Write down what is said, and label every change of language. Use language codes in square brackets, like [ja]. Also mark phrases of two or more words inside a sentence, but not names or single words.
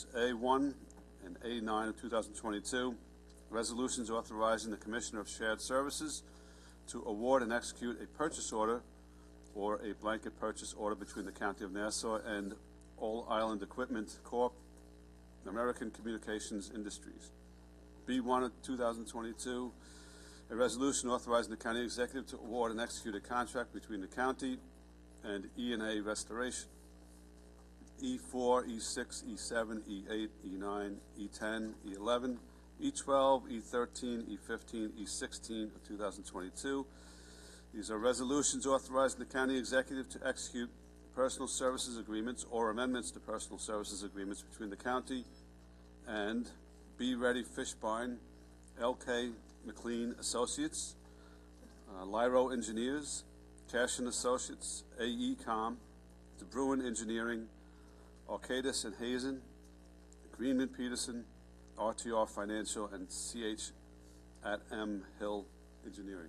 [en] A1 and A9 of 2022, resolutions authorizing the Commissioner of Shared Services to award and execute a purchase order or a blanket purchase order between the County of Nassau and All Island Equipment Corp., American Communications Industries. B1 of 2022, a resolution authorizing the county executive to award and execute a contract between the county and E&A Restoration. E4, E6, E7, E8, E9, E10, E11, E12, E13, E15, E16 of 2022. These are resolutions authorizing the county executive to execute personal services agreements or amendments to personal services agreements between the county and Be Ready Fishbine, LK McLean Associates, Lyro Engineers, Cash and Associates, AECom, DeBruin Engineering, Arcadis and Hazen, Greenman Peterson, RTR Financial, and CH at M Hill Engineering.